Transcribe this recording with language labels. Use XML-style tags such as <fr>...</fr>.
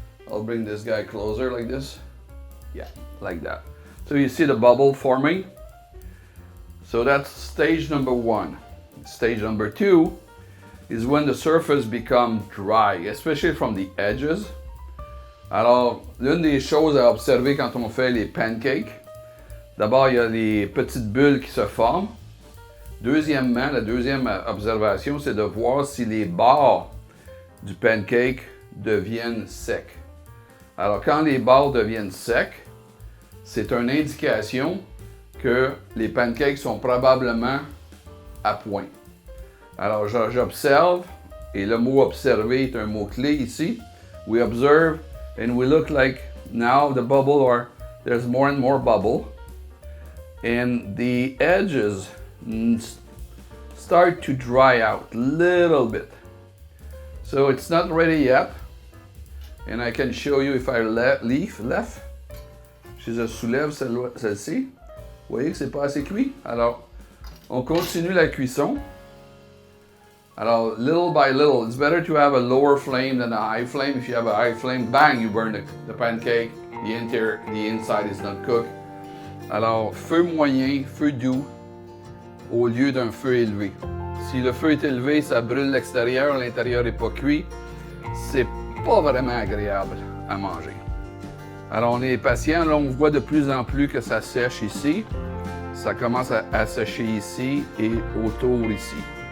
<en>I'll bring this guy closer like this. Yeah, like that. So you see the bubble forming. So that's stage number one. Stage number two is when the surface becomes dry, especially from the edges.</en> <fr>Alors, l'une des choses à observer quand on fait les pancakes, d'abord, il y a les petites bulles qui se forment. Deuxièmement, la deuxième observation, c'est de voir si les bords du pancake deviennent secs. Alors, quand les bords deviennent secs, c'est une indication que les pancakes sont probablement à point. Alors, j'observe, et le mot observer est un mot-clé ici.</fr> <en>We observe, and we look like now the bubble, or there's more and more bubble. And the edges start to dry out a little bit. So it's not ready yet. And I can show you if I left.</en> <fr>Si je soulève celle-ci, vous voyez que c'est pas assez cuit. Alors, on continue la cuisson. Alors,</fr> <en>little by little, it's better to have a lower flame than a high flame. If you have a high flame, bang, you burn the pancake. The inside is not cooked.</en> <fr>Alors, feu moyen, feu doux, au lieu d'un feu élevé. Si le feu est élevé, ça brûle l'extérieur, l'intérieur n'est pas cuit. C'est pas vraiment agréable à manger. Alors, on est patient. Là, on voit de plus en plus que ça sèche ici. Ça commence à sécher ici et autour ici.</fr>